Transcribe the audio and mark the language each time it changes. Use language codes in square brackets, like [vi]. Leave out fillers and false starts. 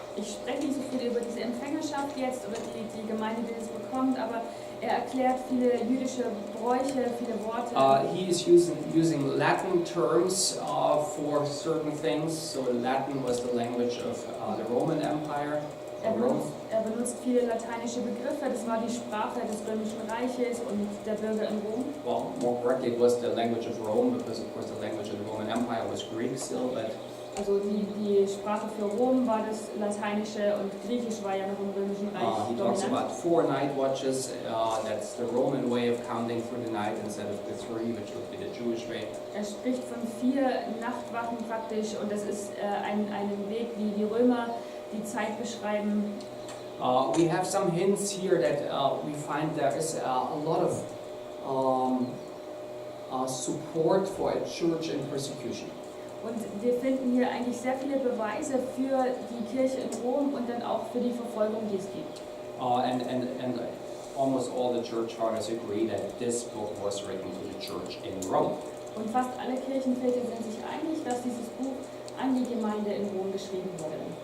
[de] Ich spreche nicht so viel über diese Empfängerschaft jetzt, über die Gemeinde, die es bekommt, aber er erklärt viele jüdische Bräuche, viele Worte. [en] He is using Latin terms for certain things. So Latin was the language of the Roman Empire. [de] Er benutzt viele lateinische Begriffe, das war die Sprache des Römischen Reiches und der Bürger in Rom. [en] Well, more correctly, it was the language of Rome, because of course the language of the Roman Empire was Greek still, but [de] also die Sprache für Rom war das Lateinische und Griechisch war ja noch im Römischen Reich [en] he talks [de] dominant. [en] about 4 night watches. That's the Roman way of counting through the night instead of the 3, which would be the Jewish way. [de] Er spricht von 4 Nachtwachen praktisch und das ist ein Weg, wie die Römer die Zeit beschreiben. [en] We have some hints here that we find there is a lot of support for a church in persecution. [de] Und wir finden hier eigentlich sehr viele Beweise für die Kirche in Rom und dann auch für die Verfolgung, die es gibt. [en] And almost all the church fathers agree that this book was written to the church in Rome. [de] Und fast alle Kirchenväter sind sich einig, dass dieses Buch an die Gemeinde in Rom geschrieben wurde.